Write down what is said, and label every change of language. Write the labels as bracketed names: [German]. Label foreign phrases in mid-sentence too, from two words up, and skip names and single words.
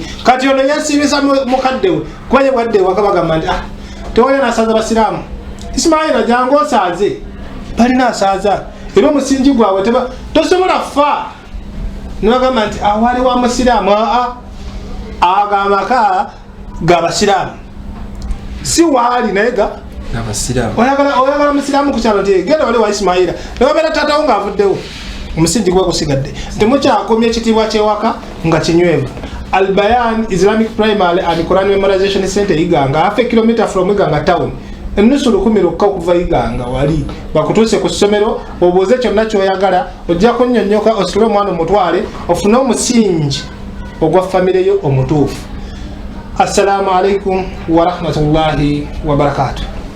[Ganda] Kati ono yasiibisa mukadde we kuba ye bwadde waka bagamba nti tewali nasaaza basiraamu Ismaila jangu osaaze, balina asaaza era omusingi gwabwe tosobola fa nibagamba nti awali wa musiraamu agamaka gabasiraamu si waali naye oyagala musiraamu ku kyalo nti genda wali wa Ismaila newabeera taatawo ng'avuddewo omusingi gwe gusigadde temukyakomya ekitiibwa kyewaka nga kinywevu. [English] Al-Bayan Islamic Primary and Quran Memorization Center Iganga half a kilometer from Iganga town. [Ganda] Enusu 10 lokka okuva Iganga wali bakutuse ku ssomero obuuze kyonna ky'oyagala ojja kunnyonnyoka ositule omwana omutwale ofune omusingi ogwa famire yo omutuufu. [Arabic] السلام عليكم ورحمة الله وبركاته.